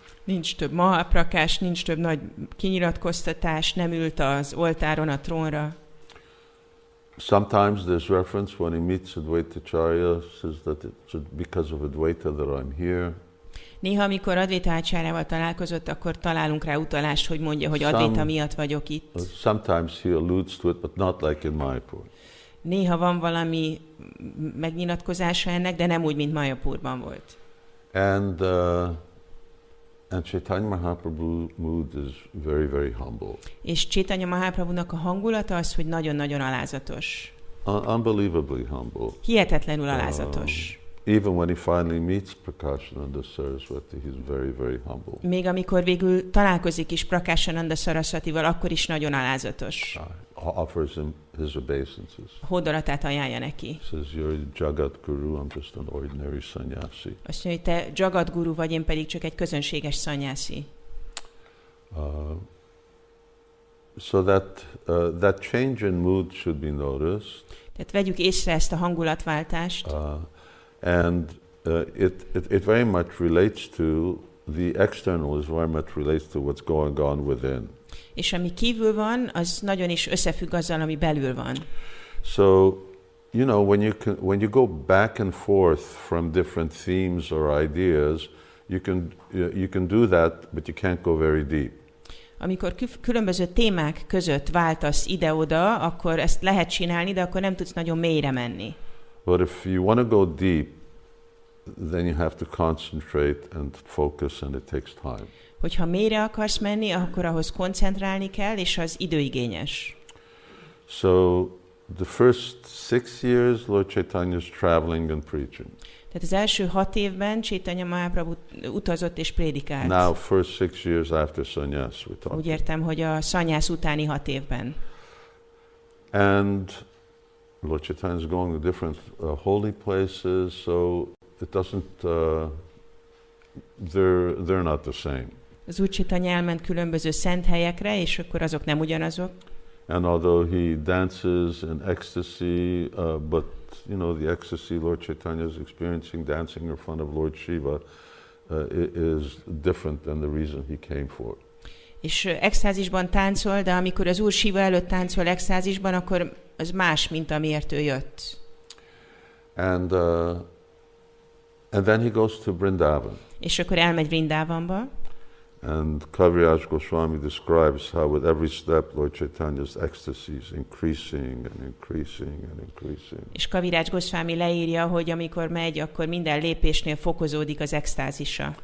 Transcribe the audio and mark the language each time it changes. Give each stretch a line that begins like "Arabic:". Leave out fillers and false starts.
Hungarian: Nincs több Mahaprakash, nincs több nagy kinyilatkoztatás, nem ült az oltáron, a trónra.
English: Sometimes there's reference when he meets Advaitacharya, says that it's because of Advaita that I'm here.
Hungarian: Néha, amikor Advaita Acharyával találkozott, akkor találunk rá utalást, hogy mondja, hogy Advaita miatt vagyok itt.
English: Sometimes he alludes to it, but not like in Mayapur.
Hungarian: Néha van valami megnyilatkozása ennek, de nem úgy, mint Mayapurban volt.
English: And Caitanya Mahaprabhu's mood is very, very humble.
Hungarian: És Caitanya Mahaprabhunak a hangulata az, hogy nagyon-nagyon alázatos.
English: Unbelievably humble.
Hungarian: Hihetetlenül alázatos.
English: Even when he finally meets Prakashananda Saraswati, he's very, very humble.
Hungarian: Még amikor végül találkozik is Prakashananda Saraswatival, akkor is nagyon alázatos.
English: Offers him his obeisances.
Hungarian: Hódolatát ajánlja neki.
English: Says, you're Jagat Guru, I'm just an ordinary sannyasi.
Hungarian: Azt mondja, hogy te Jagat Guru vagy, én pedig csak egy közönséges szanyászi.
English: So that change in mood should be noticed.
Hungarian: Tehát vegyük észre ezt a hangulatváltást.
English: And it very much relates to the external is very much relates to what's going on within.
Hungarian: És ami kívül van, az nagyon is összefügg azzal, ami belül van.
English: So, you know, when you go back and forth from different themes or ideas, you can do that, but you can't go very deep.
Hungarian: Amikor különböző témák között váltasz ide-oda, akkor ezt lehet csinálni, de akkor nem tudsz nagyon mélyre menni.
English: But if you want to go deep, then you have to concentrate and focus, and it takes time.
Hungarian: Hogyha mélyre akarsz menni, akkor ahhoz koncentrálni kell, és az időigényes.
English: So the first 6 years, Lord Caitanya is traveling and preaching.
Hungarian: Tehát az első 6 évben Caitanya Mahaprabhu utazott és prédikált.
English: Now, first 6 years after sannyas, we talk.
Hungarian: Úgy értem, hogy a szanyász utáni 6 évben.
English: And Lord Caitanya is going to different holy places, so it doesn't they're not the same.
Hungarian: Az Úr Caitanya elment különböző szent helyekre, és akkor azok nem ugyanazok.
English: And although he dances in ecstasy, but you know, the ecstasy Lord Caitanya is experiencing, dancing in front of Lord Shiva, is different than the reason he came for.
Hungarian: És extázisban táncol, de amikor az Úr Shiva előtt táncol extázisban, akkor az más, mint amiért ő jött.
English: And then he goes to Vrindavan.
Hungarian: És akkor elmegy Vrindavanba.
English: And Kaviraj Goswami describes how with every step Lord Caitanya's ecstasy is increasing and increasing and increasing.
Hungarian: És Kaviraj Goswami leírja, hogy amikor megy, akkor minden lépésnél fokozódik az extázisa.